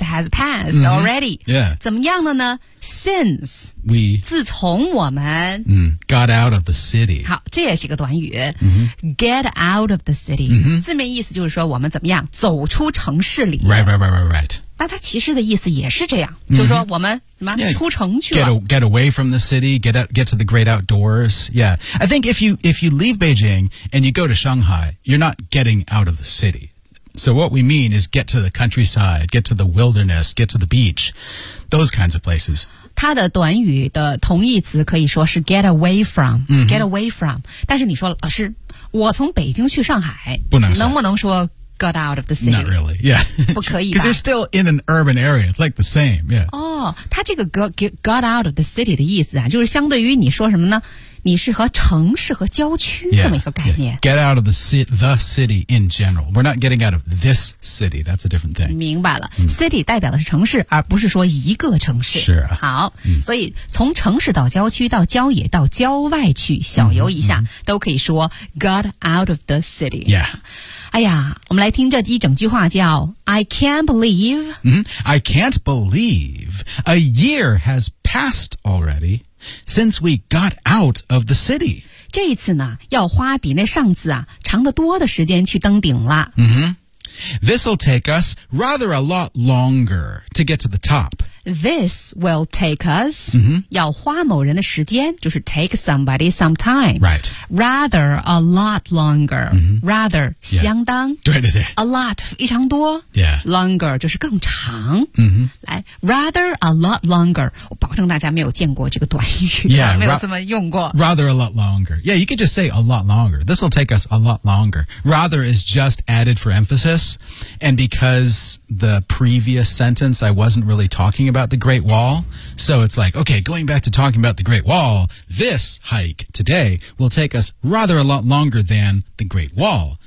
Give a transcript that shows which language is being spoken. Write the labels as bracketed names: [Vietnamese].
[English] has passed already. Mm-hmm. Yeah. [Chinese] 怎么样了呢 ？Since [English] we [Chinese] 自从我们、 [English] mm, got out of the city. [Chinese] 好，这也是一个短语。 [English] Mm-hmm. Get out of the city. Mm-hmm. [Chinese] 字面意思就是说我们怎么样走出城市里 [English] Right. [Chinese] 那它其实的意思也是这样、mm-hmm. 就是说我们什么、yeah. 出城去了 [English] get away from the city get to the great outdoors Yeah I think if you leave Beijing and you go to Shanghai you're not getting out of the citySo what we mean is get to the countryside, get to the wilderness, get to the beach, those kinds of places. [Chinese] 它的短语的同义词可以说是 [English] get away from,、 mm-hmm. get away from. [Chinese] 但是你说老师，我从北京去上海，不能能不能说 [English] got out of the city? Not really, yeah. [Chinese] 不可以吧。 [English] Because you're still in an urban area, it's like the same, yeah. [Chinese] 哦，它这个 [English] got out of the city [Chinese] 的意思啊，就是相对于你说什么呢？你是和城市和郊区这么一个概念。 [English] Yeah, yeah. Get out of the city in general. We're not getting out of this city. That's a different thing. [Chinese] 明白了、mm. ，city 代表的是城市，而不是说一个城市。是啊。好， mm. 所以从城市到郊区，到郊野，到郊外去小游一下， mm-hmm. 都可以说 [English] got out of the city. Yeah. [Chinese] 哎呀，我们来听这一整句话，叫 [English] I can't believe.、 Mm-hmm. I can't believe a year has passed already. Since we got out of the city. [Chinese] 这一次呢要花比那上次啊长得多的时间去登顶了。 [English] Mm-hmm. This will take us rather a lot longer to get to the top. This will take us,、 mm-hmm. [Chinese] 要花某人的时间就是 [English] take somebody some time. Right. Rather a lot longer.、 Mm-hmm. [Chinese] Rather,、yeah. 相当。对对对。 A lot, 非常多。 [English] Yeah. [Chinese] Longer, 就是更长。 [English] Mm-hmm. Rather a lot longer. [Chinese] 我保证大家没有见过这个短语 [English] yeah, [Chinese] 没有这么用过 [English] Rather a lot longer. Yeah, you could just say a lot longer. This will take us a lot longer. Rather is just added for emphasis. And because the previous sentence I wasn't really talking about the Great Wall. So it's like, okay, going back to talking about the Great Wall, this hike today will take us rather a lot longer than the Great Wall.